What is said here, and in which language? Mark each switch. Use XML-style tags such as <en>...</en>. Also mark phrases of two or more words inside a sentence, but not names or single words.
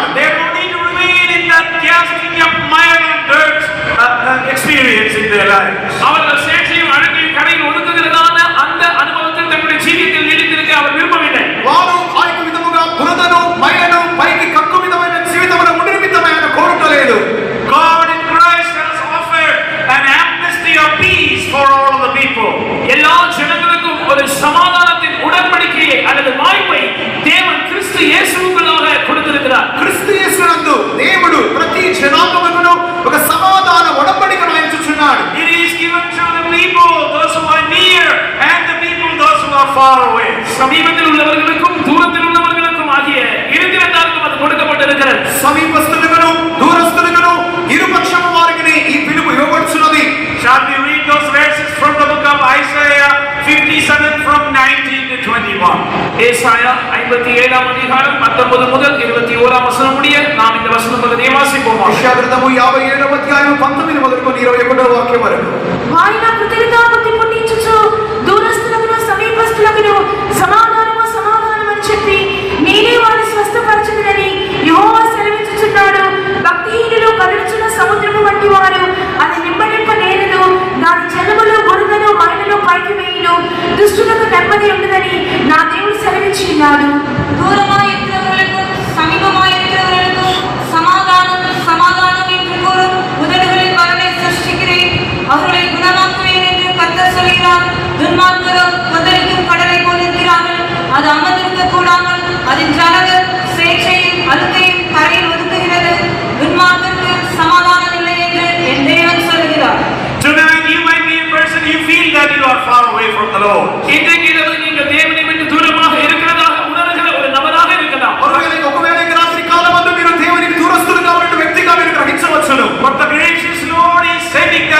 <en>They don't need to remain in that casting up mire and dirt experience in their lives.</en> <ta>அவர்கள் சேற்றையும் அழுக்கையும் கரையில் ஒதுக்குகிறதான அந்த அனுபவத்தில் தங்களுடைய ஜீவியத்தில் நீடித்திருக்க அவர் விரும்பவில்லை.</ta> <te>వారు ఆ యొక్క విధముగా బురదను మైలను పైకి కక్కు విధమైన జీవితమును ఉండి నిమిత్తమై ఆయన కోరుటలేదు.</te> <en>God in Christ has offered an amnesty of peace for all of the people.</en> <ta>எல்லா ஜனங்களுக்கும் ஒரு சமாதானத்தின் உடன்படிக்கையை அல்லது வாய்ப்பை தேவன் கிறிஸ்து இயேசுவுக்குள்ளாக கொடுத்திருக்கிறார்.</ta> <te>క్రీస్తు యేసునందు దేవుడు ప్రతి జనాంగమును ఒక సమాధాన ఒడంబడికను ఆయన ఇచ్చుచున్నాడు.</te> <en>It is given to the people, those who are near, and the people, those who are far away.</en> <ta>சமீபத்தில் உள்ளவர்களுக்கும் தூரத்தில் உள்ளவர்களுக்கும் ஆகிய இருதிரண்டாருக்கும் அது கொடுக்கப்பட்டிருக்கிறது.</ta> <te>సమీపస్తులుగాను దూరస్తులుగాను ఇరుపక్షము వారికి ఈ పిలుపు ఇవ్వబడుచున్నది.</te> <en>Shall we read those verses from the book of Isaiah 57 from 19 to 21?</en> <ta>ஏசாயா 57 அதிகாரம் 19 முதல் 21 வசனம் முடிய நாம் இந்த வசன பகுதியை வாசிப்போம்.</ta> <te>యెషయా గ్రంథము 57వ అధ్యాయం 19 మొదలుకొని 21వ వాక్యం వరకు. వారిన కృతజ్ఞతాపతి పుట్టించుచు దూరస్తులకు సమీపస్తులకు సమాధానము సమాధానం అని చెప్పి నేనే వారిని స్వస్థపరచుదునని యెహోవా సెలవిచ్చుచున్నాడు. భక్తిహీనులు కదులుచున్న సముద్రము వంటి వారు అది నింపనింప నేరదు. దాని జలములు బురదను మైలను పైకి వేయును. దుష్టులకు నెమ్మది ఉండదని నా దేవుడు సెలవిచ్చినాడు.</te> <ta>தூரமாய் இருக்கிறவர்களுக்கும் சமீபமாய் இருக்கிறவர்களுக்கும் சமாதானம் சமாதானம் என்று கூறும் உதடுகளின் பலனை சிருஷ்டிக்கிறேன். அவர்களை குணமாக்குவேன் என்று கர்த்தர் சொல்கிறார். துன்மார்க்கரோ கொந்தளிக்கும் கடலை போல் இருக்கிறார்கள். அது அமர்ந்திருக்க கூடாமல் அதன் ஜனங்கள் சேற்றையும் அழுக்கையும் கரையில் ஒதுக்குகிறது. துன்மார்க்கருக்கு சமாதானம் இல்லை என்று என் தேவன் சொல்கிறார்.</ta> <en>Tonight you might be a person, you feel that you are far away from the Lord.</en> <ta>இன்றைக்கு இரவு நீங்கள் தேவனை விட்டு தூரமாக இருக்கிறதாக உணர்கிற ஒரு நபராக இருக்கலாம்.</ta> <te>ఒకవేళ ఈ రాత్రి కాలమందు మీరు దేవునికి దూరస్తులుగా ఉన్న వ్యక్తిగా మీరు గ్రహించవచ్చును.</te> <en>But the gracious Lord is sending</en>